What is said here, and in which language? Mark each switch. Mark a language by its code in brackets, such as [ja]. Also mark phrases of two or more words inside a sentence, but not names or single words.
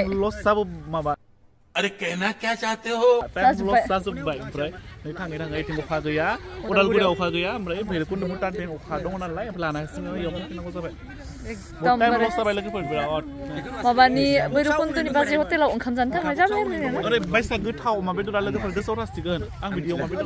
[brx] लस जाबो माबा [hi] अरे कहना क्या चाहते हो [en] time loss [brx] जाजोब्बाय ओमफ्राय नै थाङै इथिं अखा गैया उदालगुरियाव अखा गैया ओमफ्राय भैरबकुन्द भुटानथिं अखा दङ नालाय ओमफ्राय लानासिनो इयाव फैनांगौ जाबाय [hi] एकदम [en] time loss [brx] जाबाय लोगोफोर बिराद माबानि बैरबकुन्दनि बाजै हटेलाव ओंखाम जानो थांनाय जाबाय आरो ओरैबायसा गोथाव अमा बेदरा लोगोफोर गोसोआव थासिगोन आं बिदि अमा बेदर